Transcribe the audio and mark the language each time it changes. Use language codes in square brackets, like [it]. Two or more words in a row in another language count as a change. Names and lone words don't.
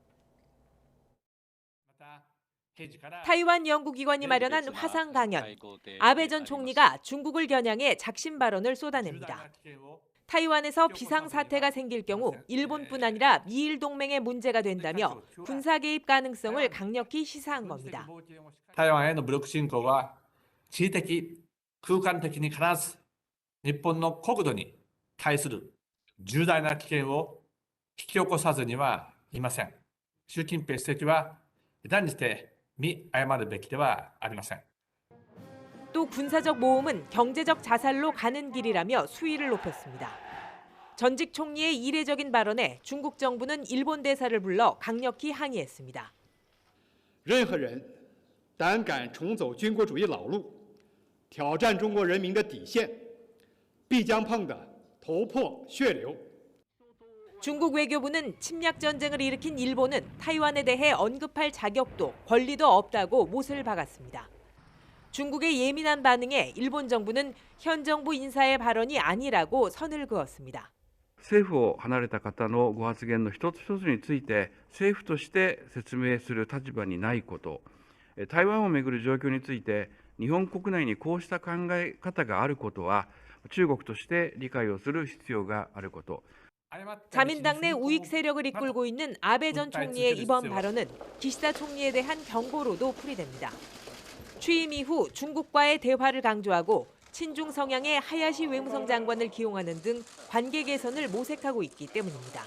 [ko] 타이완 연구기관이 마련한 화상 강연. 아베 전 총리가 중국을 겨냥해 작심 발언을 쏟아냅니다. 타이완에서 비상사태가 생길 경우 일본뿐 아니라 미일 동맹의 문제가 된다며 군사 개입 가능성을 강력히 시사한 겁니다. 타이완의 무력 [ja] 侵攻は 地理的、空間的に必ず日本の国土に対する重大な危険を引き起こさずにはいません。習近平主席は断じて見誤るべきではありません。 [ko] 또 군사적 모험은 경제적 자살로 가는 길이라며 수위를 높였습니다. 전직 총리의 이례적인 발언에 중국 정부는 일본 대사를 불러 강력히 항의했습니다. [zh] 任何人胆敢重走军国主义老路，挑战中国人民的底线，必将碰得头破血流。 [ko] 중국 외교부는 침략 전쟁을 일으킨 일본은 타이완에 대해 언급할 자격도 권리도 없다고 못을 박았습니다. 중국의 예민한 반응에 일본 정부는 현 정부 인사의 발언이 아니라고 선을 그었습니다. [ja] 政府を離れた方のご発言の一つ一つについて政府として説明する立場にないこと、台湾をめぐる状況について日本国内にこうした考え方があることは中国として理解をする必要があること。 [ko] 자민당 내 우익 세력을 이끌고 있는 아베 전 총리의 이번 발언은 기시다 총리에 대한 경고로도 풀이됩니다. 취임 이후 중국과의 대화를 강조하고 친중 성향의 하야시 외무성 장관을 기용하는 등 관계 개선을 모색하고 있기 때문입니다.